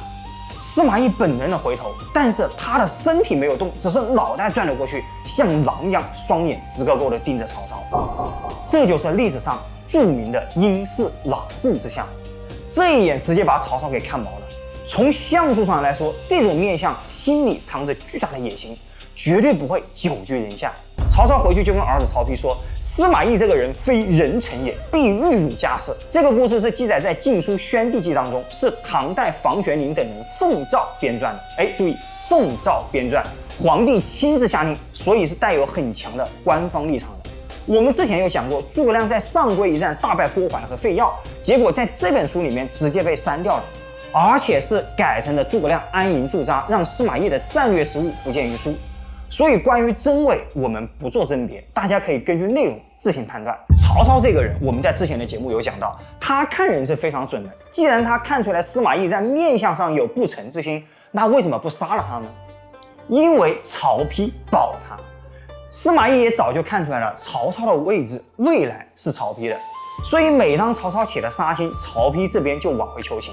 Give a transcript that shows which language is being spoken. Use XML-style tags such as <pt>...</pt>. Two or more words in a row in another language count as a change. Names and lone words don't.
<zh>司馬懿本能的回頭，但是他的身體沒有動，只是腦袋轉了過去，像狼一樣，雙眼直勾勾的盯着曹操。這就是歷史上著名的陰室牢固之象。這一眼直接把曹操給看毛了。從相术上来說，這種面相心裡藏着巨大的野心，絕對不会久居人下。曹操回去就跟兒子曹丕說，司馬懿這個人非人臣也，必欲辱家室。這個故事是記載在《晉書·宣帝紀》當中，是唐代房玄齡等人奉詔編撰的。注意，奉詔編撰，皇帝親自下令，所以是带有很強的官方立场的。我們之前有講過，諸葛亮在上邽一戰大敗郭淮和費曜，結果在這本書裡面直接被刪掉了，而且是改成了諸葛亮安營駐紮，讓司馬懿的戰略失誤不見於書。所以關於真偽，我們不做甄別，大家可以根據內容自行判断。曹操这個人，我們在之前的節目有講到，他看人是非常準的。既然他看出來司馬懿在面相上有不臣之心，那為什麼不殺了他呢？因為曹丕保他。司馬懿也早就看出来了，曹操的位置未来是曹丕的，所以每當曹操起了杀心，曹丕這邊就往回求情。</zh>